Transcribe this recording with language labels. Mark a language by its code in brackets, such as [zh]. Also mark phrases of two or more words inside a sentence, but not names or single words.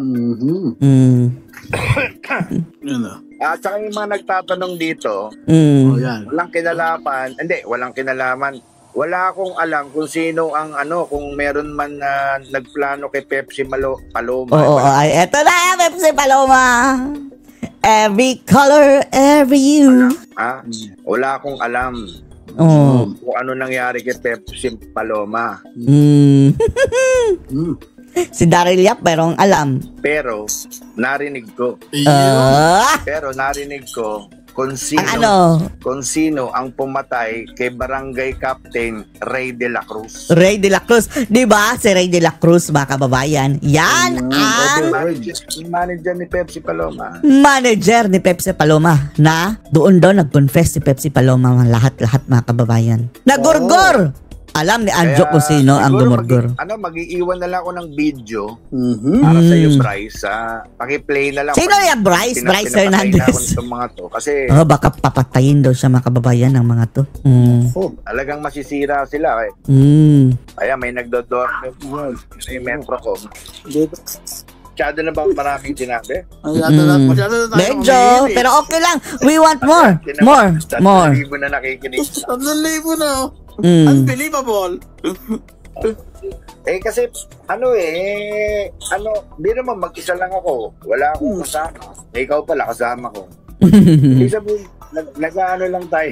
[tl] Ano? At saka yung mga nagtatanong dito, Oh, yan. walang kinalaman. Wala akong alam kung sino ang kung meron man na nagplano kay Pepsi Paloma. Oo, ay, eto na, Pepsi Paloma. [en] Every color, every hue. [tl] Wala akong alam Oh. kung ano nangyari kay Pepsi Paloma. Si Daryl Yap, merong alam. Pero, narinig ko kung sino ang pumatay kay Barangay Captain Ray de la Cruz. Ray de la Cruz. Di ba? Si Ray de la Cruz, mga kababayan. Yan ang Manager ni Pepsi Paloma. manager ni Pepsi Paloma na doon daw nag-confess si Pepsi Paloma lahat-lahat mga kababayan. Nagurgor! Alam ni Anjo kung sino ang siguro gumurgur. Mag-iiwan na lang ako ng video para sa iyo, Bryce. Paki-play na lang. Sino yan, Bryce? Bryce Hernandez. Mga to. Kasi Baka papatayin daw siya mga kababayan ng mga to. talagang masisira sila. Kaya may nagdodor sa Metro ko. Masyado na ba maraming sinabi? Masyado na tayo Medyo, mamili. pero okay lang. [en] We want more. More. [tl] Libo na nakikinig. 3,000 na. Unbelievable. Kasi di naman mag-isa lang ako. Wala akong kasama. Ikaw pala kasama ko. Ibig sabihin, nag-ano lang tayo.